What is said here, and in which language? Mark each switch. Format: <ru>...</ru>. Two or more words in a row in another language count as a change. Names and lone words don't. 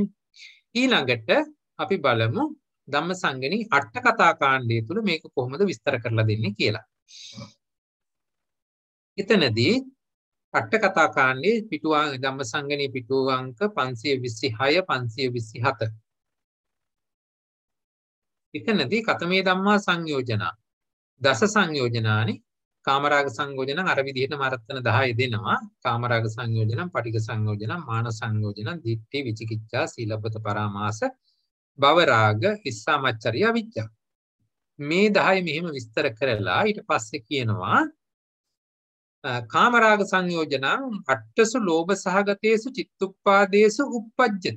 <si>ඊළඟට අපි බලමු ධම්මසංගණී අට කතා කාණ්ඩය තුල මේක කොහොමද විස්තර කරලා දෙන්නේ කියලා. එතනදී අට කතා කාණ්ඩයේ පිටුවා ධම්මසංගණී පිටුව අංක 526 527. එතනදී</si> <pi>කතමේ ධම්මා සංයෝජනා දස සංයෝජනානි</pi> <si>කාමරාග සංයෝජන අර විදිහටම අර්ථන 10 දෙනවා. කාමරාග සංයෝජන, පටිඝ සංයෝජන, මාන සංයෝජන, දිට්ඨි, විචිකිච්ඡා, සීලබ්බත පරාමාස, භවරාග, ඉස්සාමච්චරිය, අවිජ්ජා. මේ 10 මෙහෙම විස්තර කරලා ඊට පස්සේ කියනවා</si> <pi>කාමරාග සංයෝජනං අට්ඨසු ලෝභ සහගතේසු චිත්තුප්පාදේසු uppajjati.</pi>